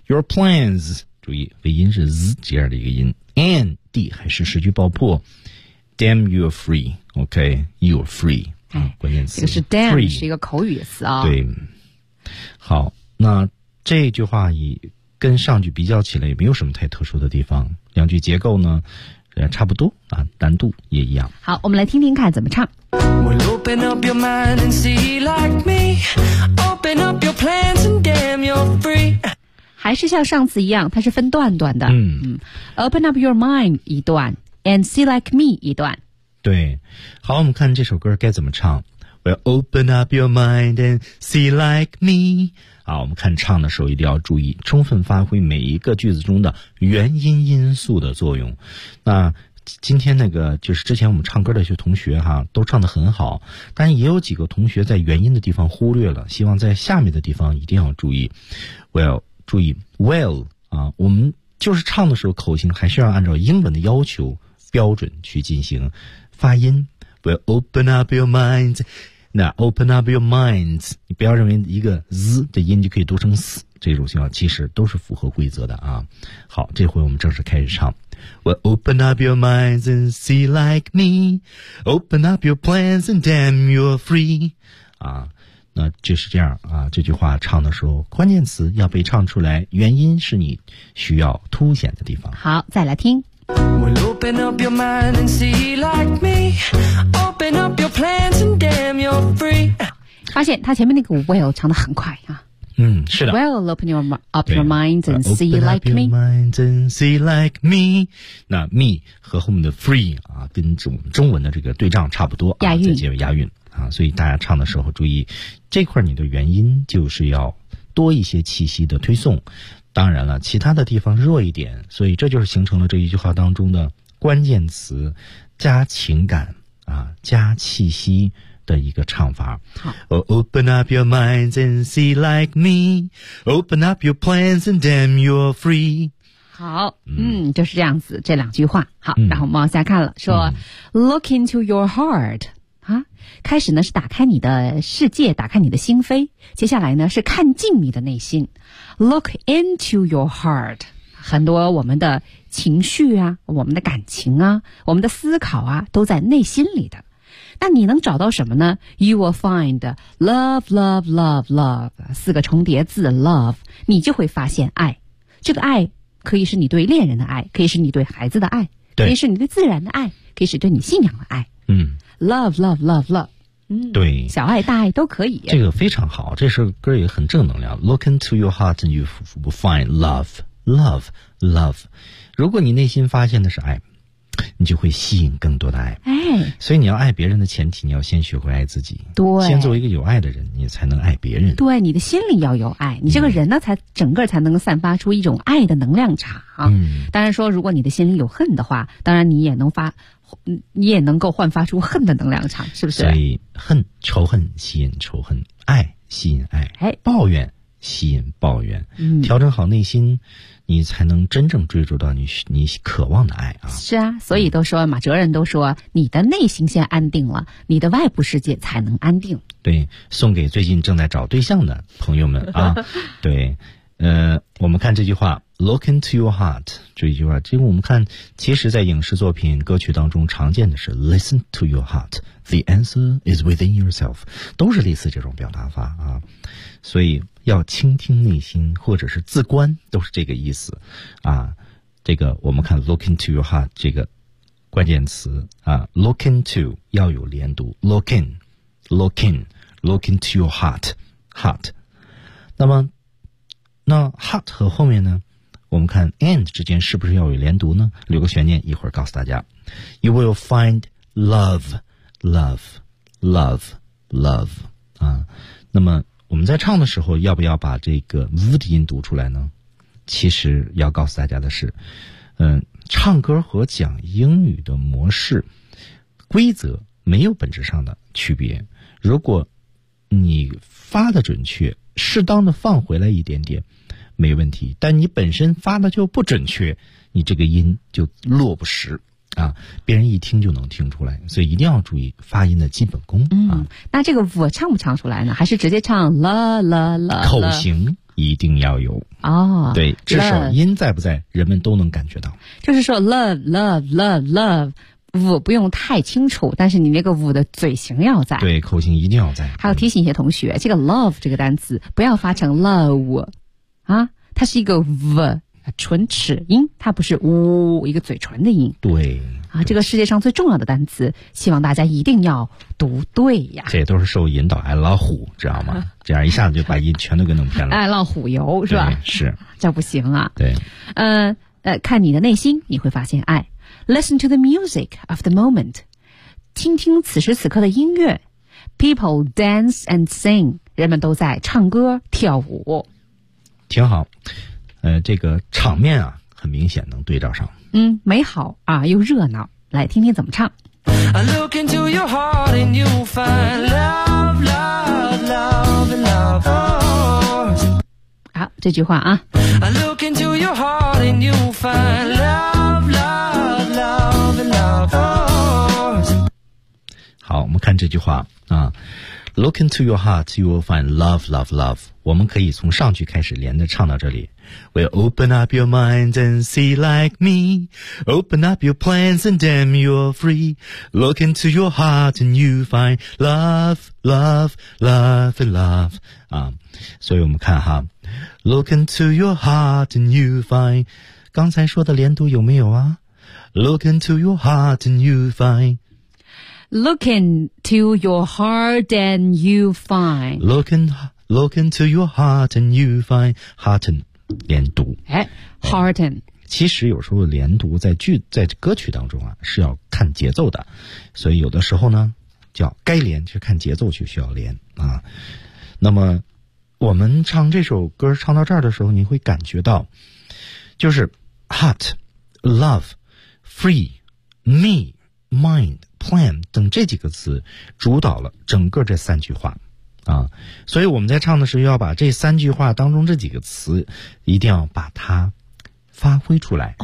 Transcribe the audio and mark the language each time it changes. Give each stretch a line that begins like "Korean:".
English: your plans，
Chinese: 注意尾音是 z 这样的一个音， and 还是失去爆破，
English: damn you're free， OK， you're free，
Chinese: 关键词这个是 damn、free、是一个口语词啊、哦、对，好，那这句话以跟上句比较起来也没有什么太特殊的地方，两句结构呢差不多啊，难度也一样。好，我们来听听看怎么唱。
English: We'll open up your mind and see like me. Open up your plans and damn you're free.
Chinese: 还是像上次一样，它是分段段的。
English: Open up your mind
Chinese: 一段
English: ，and see like me 一段。
Chinese: 对，好，我们看这首歌该怎么唱。
English: We'll open up your mind and see like me.
Chinese: 啊，我们看唱的时候一定要注意，充分发挥每一个句子中的元音因素的作用。那今天那个就是之前我们唱歌的一些同学哈，都唱得很好，但也有几个同学在元音的地方忽略了，希望在下面的地方一定要注意。 Well， 注意 well 啊，我们就是唱的时候口型还是要按照英文的要求标准去进行发音。
English: We'll open up your minds.
Chinese: 那
English: open up your minds，
Chinese: 你不要认为一个 z 的音就可以读成 s， 这种情况其实都是符合规则的啊。好，这回我们正式开始唱。
English: We'll open up your minds and see like me. Open up your plans and damn you're free.
Chinese: 啊，那就是这样啊。这句话唱的时候，关键词要被唱出来，原因是你需要凸显的地方。好，再来听。
English: We'll open up your mind and see like me. Open up your plans and damn you're free.
Chinese: 发现他前面那个 well 唱得很快啊。嗯，是的。
English: Well, open your up your minds and see like me. Open up your minds and see like me.
Chinese: 那 me 和后面的 free 啊，跟我们中文的这个对仗差不多啊，押韵，在结尾押韵啊，所以大家唱的时候注意这块，你的元音就是要多一些气息的推送。当然了，其他的地方弱一点，所以这就是形成了这一句话当中的关键词，加情感啊，加气息的一个唱法。好、
English: open up your minds and see like me. Open up your plans and damn you're free.
Chinese: 好，就是这样子，这两句话。好，然后我们往下看了，说、
English: look into your heart.
Chinese: 啊，开始呢是打开你的世界，打开你的心扉，接下来呢是看进你的内心。
English: Look into your heart，
Chinese: 很多我们的情绪啊，我们的感情啊，我们的思考啊，都在内心里的。那你能找到什么呢？
English: You will find love love love love，
Chinese: 四个重叠字
English: love，
Chinese: 你就会发现爱。这个爱可以是你对恋人的爱，可以是你对孩子的爱，可以是你对自然的爱，可以是对你信仰的爱。嗯，
English: Love, love, love, love.
Chinese: 对，小爱大爱都可以。这个非常好，这首歌也很正能量。
English: Look into your heart and you will find love, love, love.
Chinese: 如果你内心发现的是爱，你就会吸引更多的爱。哎，所以你要爱别人的前提，你要先学会爱自己。对，先做一个有爱的人，你才能爱别人。对，你的心里要有爱，你这个人呢，才整个才能散发出一种爱的能量场。当然说，如果你的心里有恨的话，当然你也能发。你也能够焕发出恨的能量场，是不是？所以恨，仇恨吸引仇恨，爱吸引爱，哎，抱怨吸引抱怨、嗯、调整好内心，你才能真正追逐到你渴望的爱啊。是啊，所以都说嘛，哲人都说，你的内心先安定了，你的外部世界才能安定。对，送给最近正在找对象的朋友们啊。对，我们看这句话。
English: Look into your heart，
Chinese: 这一句话，这个我们看，其实在影视作品歌曲当中常见的是
English: Listen to your heart， The answer is within yourself，
Chinese: 都是类似这种表达法啊。所以要倾听内心或者是自观，都是这个意思啊。这个我们看
English: Look into your heart
Chinese: 这个关键词啊， Look into 要有连读， Look in， Look in， Look into your heart， Heart。那么那 heart 和后面呢，我们看 and 之间是不是要有连读呢？留个悬念，一会儿告诉大家。
English: You will find love, love, love, love
Chinese: 啊。那么我们在唱的时候，要不要把这个 v 的音读出来呢？其实要告诉大家的是，唱歌和讲英语的模式规则没有本质上的区别。如果你发的准确，适当的放回来一点点。没问题，但你本身发的就不准确，你这个音就落不实，啊，别人一听就能听出来，所以一定要注意发音的基本功。嗯，啊、那这个我唱不唱出来呢？还是直接唱啦啦啦？口型一定要有哦，对，至少音在不在，人们都能感觉到。
English: 就是说 ，love love love love。
Chinese: 舞不用太清楚，但是你那个舞的嘴型要在，对，口型一定要在。还要提醒一些同学，这个 love 这个单词不要发成 love 啊，它是一个 v 唇齿音，它不是呜一个嘴唇的音。对啊，这个世界上最重要的单词，希望大家一定要读对呀。这也都是受引导，爱老虎知道吗？这样一下子就把音全都给弄偏了，爱老虎油是吧？是，这不行啊。对，看你的内心，你会发现爱。
English: Listen to the music of the moment.
Chinese: 听听此时此刻的音乐。
English: People dance and sing.
Chinese: 人们都在唱歌跳舞。挺好。这个场面啊很明显能对照上。嗯，美好啊又热闹。来听听怎么唱。
English: I look into your heart and you find love, love, love, love.
Chinese: 这句话啊
English: I look into your heart and you find love, love, love, love、oh.
Chinese: 好我们看这句话啊
English: Look into your heart, you will find love, love, love
Chinese: 我们可以从上句开始连着唱到这里
English: We'll open up your minds and see like me Open up your plans and damn you're free Look into your heart and you find love, love, love, love
Chinese: 啊所以我们看哈
English: Look into your heart and you find
Chinese: 刚才说的连读有没有啊
English: Look into your heart and you find Look into your heart and you find Look into your heart and you find Heart and 连读哎 Heart and
Chinese: 其实有时候连读在歌曲当中啊是要看节奏的所以有的时候呢叫该连就看节奏就需要连啊那么我们唱这首歌唱到这儿的时候你会感觉到就是
English: heart, love, free, me, mind, plan
Chinese: 等这几个词主导了整个这三句话啊，所以我们在唱的时候要把这三句话当中这几个词一定要把它发挥出来、